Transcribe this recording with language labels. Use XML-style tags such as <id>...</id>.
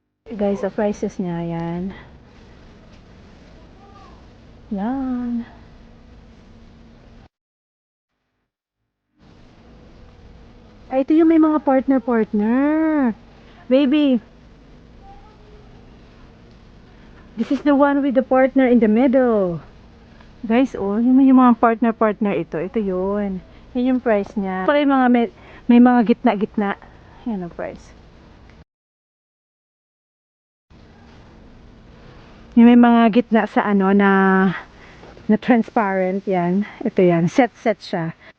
<tl>Guys,</tl> <en>the prices</en> <tl>niya, yan. Yan. Ito yung may mga partner. Baby.</tl> <en>This is the one with the partner in the middle.</en> <tl>Guys, yung mga partner ito. Ito yun. Yan yung price niya. Para yung mga may mga gitna. Yan ang price. Yung may mga gitna sa na transparent yan. Ito yan. Set siya.</tl>